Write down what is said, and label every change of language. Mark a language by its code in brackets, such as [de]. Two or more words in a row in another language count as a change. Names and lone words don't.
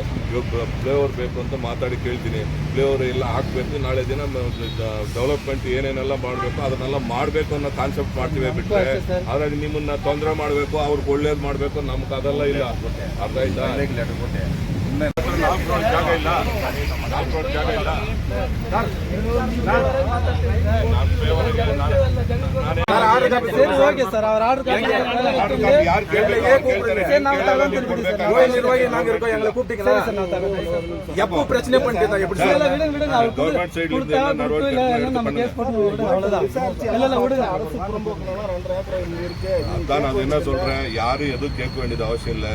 [kn] ಇವಾಗ ಫ್ಲೇವರ್ ಬೇಕು ಅಂತ ಮಾತಾಡಿ ಕೇಳ್ತೀನಿ. ಫ್ಲೇವರ್ ಎಲ್ಲ ಹಾಕ್ಬೇಕು. ನಾಳೆ ದಿನ ಡೆವಲಪ್ಮೆಂಟ್ ಏನೇನೆಲ್ಲ ಮಾಡ್ಬೇಕು ಅದನ್ನೆಲ್ಲ ಮಾಡ್ಬೇಕು ಅನ್ನೋ ಕಾನ್ಸೆಪ್ಟ್ ಮಾಡ್ತೀವಿ ಬಿಟ್ರೆ, ಹಾಗಾಗಿ ನಿಮ್ಮನ್ನ ತೊಂದರೆ ಮಾಡ್ಬೇಕು, ಅವ್ರಿಗೆ ಒಳ್ಳೇದ್ ಮಾಡ್ಬೇಕು, ನಮ್ಗೆ ಅದೆಲ್ಲ ಇಲ್ಲ. ಅರ್ಥ ಆಯ್ತಾ? ಜಾಗ ಇಲ್ಲ, ಜಾಗ ಇಲ್ಲ. [ta] எப்போ பிரச்சனை பண்ணிட்டு கவர்மெண்ட் சைடுல நான் என்ன சொல்றேன், யாரும் எதுவும் கேட்க வேண்டியது அவசியம் இல்லை.